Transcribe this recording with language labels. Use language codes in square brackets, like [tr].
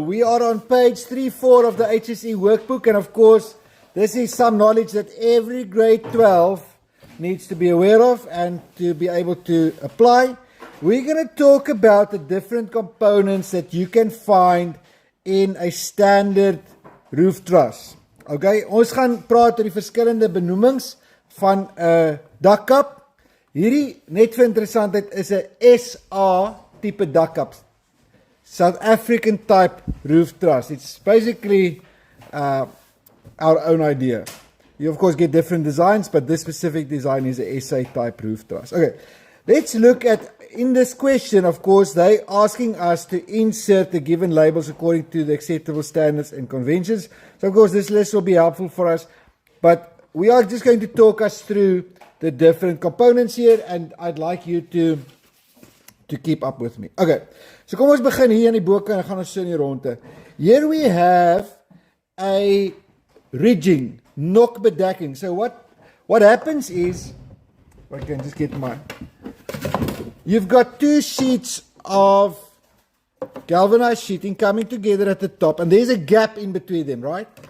[en] We are on page 3-4 of the HSE workbook, and of course, this is some knowledge that every grade 12 needs to be aware of and to be able to apply. We're going to talk about the different components that you can find in a standard roof truss. [af] Okay, ons gaan praat oor die verskillende benoemings van 'n dakkap. Hierdie net vir interessantheid is 'n SA tipe dakkap. [en] South African type roof truss. It's basically our own idea. You of course get different designs, but this specific design is a SA type roof truss. Okay, let's look at, in this question, of course, they asking us to insert the given labels according to the acceptable standards and conventions. So of course this list will be helpful for us, but we are just going to talk us through the different components here, and I'd like you to keep up with me. [af] Okay, so kom ons begin hier in die boeke en gaan ons so in die ronde. [en] Here we have a ridging, nokbedekking. So what happens is, I can just get mine. You've got two sheets of galvanized sheeting coming together at the top, and there's a gap in between them, right?